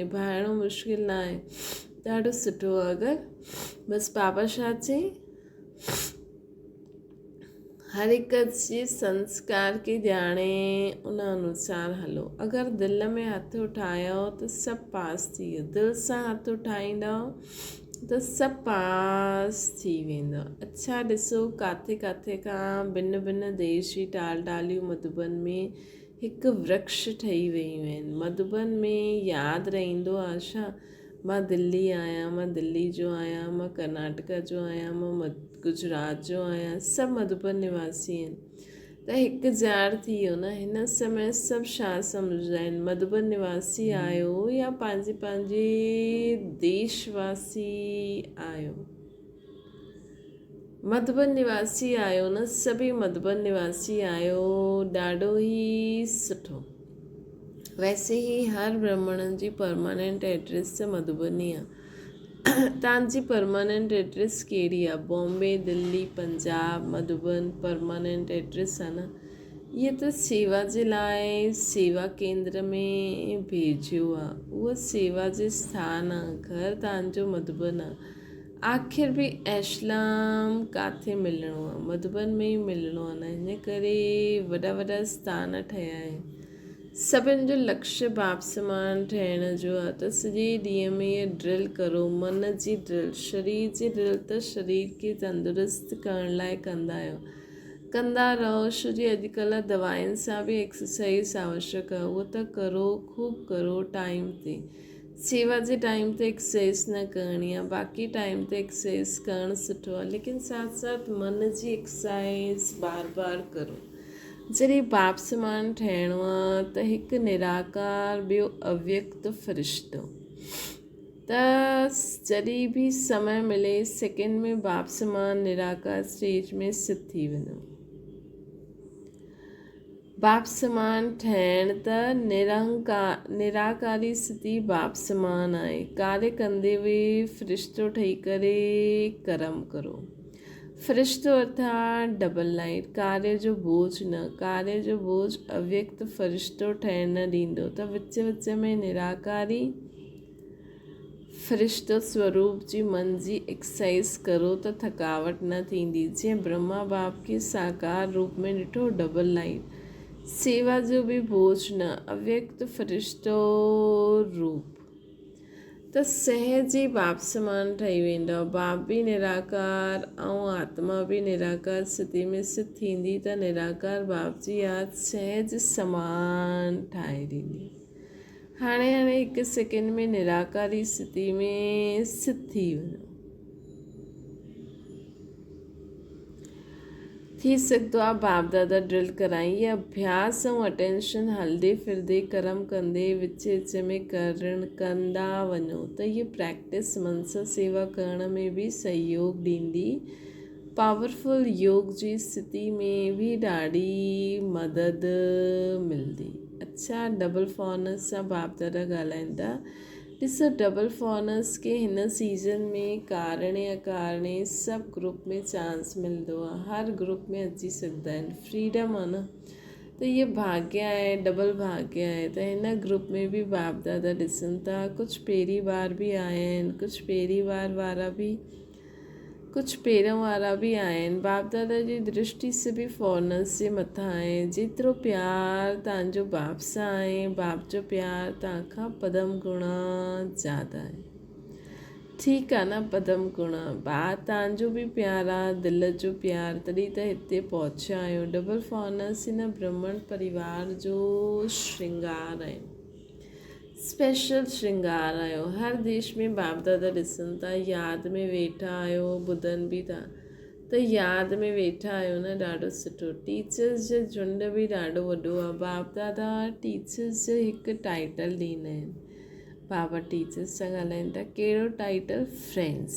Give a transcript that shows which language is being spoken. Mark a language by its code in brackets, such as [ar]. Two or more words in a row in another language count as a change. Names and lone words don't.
[sd] निभाइणो मुश्किल न आहे, ॾाढो सुठो आहे। अगरि बसि पापा छा चई, हर हिक जे संस्कार खे ॼाणे उन अनुसार हलो। अगरि दिलि में हथु ठाहियो त सभु पास थी वियो। दिलि सां हथु ठाहींदव त सभु पास थी वेंदो। अच्छा ॾिसो, काथे काथे खां भिन्न भिन्न देश जी टालियूं मधुबन में हिकु वृक्ष ठही वियूं आहिनि। मधुबन में यादि रहंदो आहे छा? मां दिल्ली आहियां, मां दिल्ली जो आहियां, मां कर्नाटक जो आहियां, मां गुजरात जो आहियां। सभु मधुबन निवासी आहिनि त हिकु जार थी वियो न। हिन समय सभु छा सम्झंदा आहिनि? मधुबन निवासी आहियो या पंहिंजे देशवासी आहियो? मधुबन निवासी आहियो न, सभी मधुबन निवासी आहियो, ॾाढो ई सुठो। वैसे ही हर ब्राह्मणनि जी [en] permanent address [sd] त मधुबन ई आहे। तव्हांजी [en] permanent address [sd] कहिड़ी आहे? बॉम्बे, दिल्ली, पंजाब, मधुबन [en] permanent address [sd] आहे न। इहा त सेवा जे लाइ सेवा केंद्र में भेजियो आहे। उहा सेवा जे स्थान आहे। घर तव्हांजो मधुबन आहे। आख़िर बि इस्लाम काथे मिलणो आहे? मधुबन में ई मिलणो आहे न। हिन करे वॾा वॾा स्थान ठहिया आहिनि। सभिनि जो लक्ष्य बाप समान ठहिण जो आहे। त सॼे ॾींहं में इहा ड्रिल करो, मन जी ड्रिल। शरीर जी ड्रिल त शरीर खे तंदुरुस्त करण लाइ कंदा रहो। छो जो अॼुकल्ह दवाइयुनि सां बि एक्सरसाइज आवश्यक आहे। उहो त करो, खूब करो टाइम ते। सेवा जे टाइम ते एक्सरसाइज न करणी आहे, बाक़ी टाइम ते एक्सरसाइज करणु सुठो आहे। लेकिन साथ साथ मन जी एक्सरसाइज बार बार करो। जॾहिं बाप समान ठहिणो आहे त हिकु निराकार, ॿियो अव्यक्त फ़रिश्तो। त जॾहिं बि समय मिले सेकेंड में बाप समान निराकार स्टेज में स्थित थी वञो। बाप समान ठहिण त निराकारी स्थिति बाप समान आहे। कार्य कंदे हुए फ़रिश्तो ठही करे कर्म करो। फ़रिश्तो अर्थात [en] double light. [sd] कार्य जो बोझ न। कार्य जो बोझ अव्यक्त फ़रिश्तो ठहिण न ॾींदो। त विच विच में निराकारी फ़रिश्तो स्वरूप जी मन जी एक्सरसाइज करो त थकावट न थींदी। जीअं ब्रह्मा बाप खे साकार रूप में ॾिठो, [en] double light. [sd] सेवा जो बि बोझ न, अव्यक्त फ़रिश्तो रूप। त सहज ई बाप समान ठही वेंदो। बाप बि निराकार ऐं आत्मा बि निराकार स्थिति में स्थित थींदी त निराकार बाप जी यादि सहज समान ठाहे ॾींदी। हाणे हिकु सेकेंड में निराकारी स्थिति में स्थित थी वञो। थी सघंदो आहे बाप दादा ड्रिल कराई। इहा अभ्यास ऐं अटेंशन हलंदे फिरदे कर्म कंदे विच विच में कंदा वञो त इहा प्रैक्टिस मन सां सेवा करण में बि सहयोग ॾींदी। पावरफुल योग जी स्थिति में भी ॾाढी मदद मिलंदी। अच्छा, [en] double foreigners [sd] सां बाप दादा ॻाल्हाइनि था। ॾिसो, [en] double foreigners [sd] के हिन सीज़न में कारणे अकारणे सभु ग्रुप में चांस मिलंदो आहे। हर ग्रुप में अची सघंदा आहिनि। फ्रीडम आहे न, त इहे भाग्य आहे, डबल भाग्य आहे। त हिन ग्रुप में बि बाप दादा ॾिसनि था। कुझु पहिरीं बार बि आया आहिनि, कुझु पहिरीं बार वारा बि, कुझु पहिरों वारा बि आहिनि। बाप दादा जी दृष्टि से बि फॉर्नस जे मथां आहे। जेतिरो प्यार तव्हांजो बाप सां आहे, बाप जो प्यार तव्हां खां पदम गुणा ज़्यादा आहे। ठीकु आहे न, पदम गुणा। बाप तव्हांजो बि प्यार आहे, दिलि जो प्यार, तॾहिं त हिते पहुचा आहियो। [en] double foreigners [sd] हिन ब्रह्मण परिवार जो श्रृंगार आहे, स्पेशल श्रृंगार आहियो। हर देश में बाप दादा ॾिसनि था। यादि में वेठा आहियो, ॿुधनि बि था त यादि में वेठा आहियो न, ॾाढो सुठो। टीचर्स जो झुंड बि ॾाढो वॾो आहे। बाप दादा टीचर्स जो हिकु टाइटल ॾींदा आहिनि। बाबा टीचर्स सां ॻाल्हाइनि था। कहिड़ो टाइटल? फ्रेंड्स।